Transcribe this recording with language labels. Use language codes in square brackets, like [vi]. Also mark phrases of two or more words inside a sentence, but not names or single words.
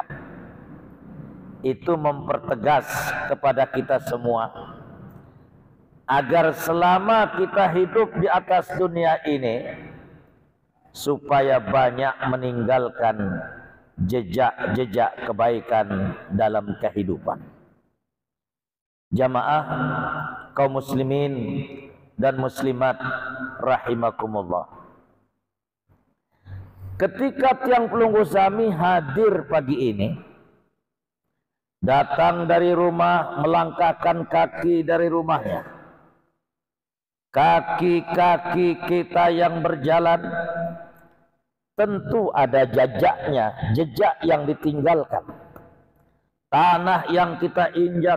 [id] Itu mempertegas kepada kita semua agar selama kita hidup di atas dunia ini, supaya banyak meninggalkan jejak-jejak kebaikan dalam kehidupan. Jamaah kaum muslimin dan muslimat rahimakumullah, ketika [sas] tiang pelunggu Sami [id] hadir pagi ini, datang dari rumah, melangkahkan kaki dari rumahnya, kaki-kaki kita yang berjalan tentu ada jejaknya, jejak yang ditinggalkan, tanah yang kita injak.